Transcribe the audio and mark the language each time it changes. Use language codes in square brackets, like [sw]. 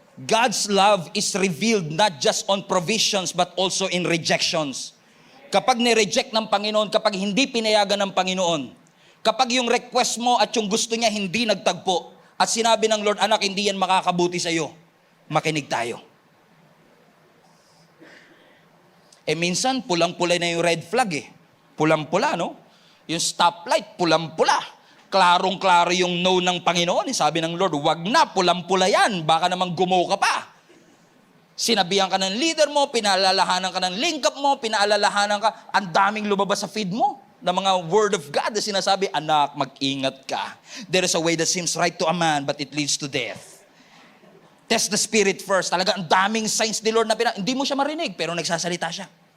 [en] God's love is revealed not just on provisions but also in rejections. [tl] Kapag ni-reject ng Panginoon, kapag hindi pinayagan ng Panginoon, kapag yung request mo at yung gusto niya hindi nagtagpo, at sinabi ng Lord, anak, hindi yan makakabuti sa iyo, makinig tayo. Minsan, pulang-pula na yung red flag Pulang-pula, no? Yung stoplight, pulang-pula. Klarong-klaro yung no ng Panginoon. Sabi ng Lord, wag na, pulang-pula yan. Baka naman gumaw ka pa. Sinabihan ka ng leader mo, pinaalalahanan ka ng link up mo, pinaalalahanan ka, ang daming lumabas sa feed mo na mga word of God na sinasabi, anak, mag-ingat ka. [en] There is a way that seems right to a man, but it leads to death. Test the spirit first. [tl] Talaga, ang daming signs ni Lord na hindi mo siya marinig, pero nagsasalita siya.